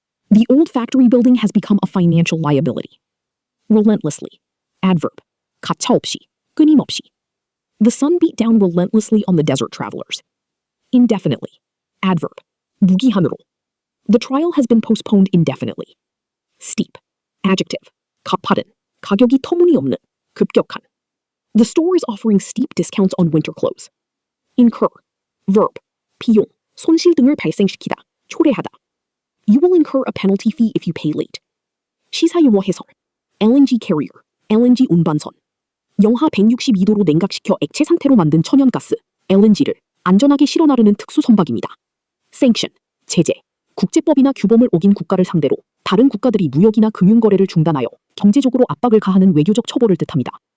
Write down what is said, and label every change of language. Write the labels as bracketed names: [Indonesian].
[English] The old factory building has become a financial liability. Relentlessly. Adverb. [Korean] 가차없이, 끊임없이. [English] The sun beat down relentlessly on the desert travelers. Indefinitely. Adverb. [Korean] 무기한으로. [English] The trial has been postponed indefinitely. Steep. Adjective. [Korean] 가파른, 가격이 터무니없는, 급격한. [English] The store is offering steep discounts on winter clothes. Incur. Verb. [Korean] 비용, 손실 등을 발생시키다, 초래하다. [English] You will incur a penalty fee if you pay late. [Korean] 시사용어 해설. LNG carrier, LNG 운반선. 영하 162도로 냉각시켜 액체 상태로 만든 천연가스, LNG를 안전하게 실어 나르는 특수 선박입니다. Sanction, 제재, 국제법이나 규범을 어긴 국가를 상대로 다른 국가들이 무역이나 금융거래를 중단하여 경제적으로 압박을 가하는 외교적 처벌을 뜻합니다.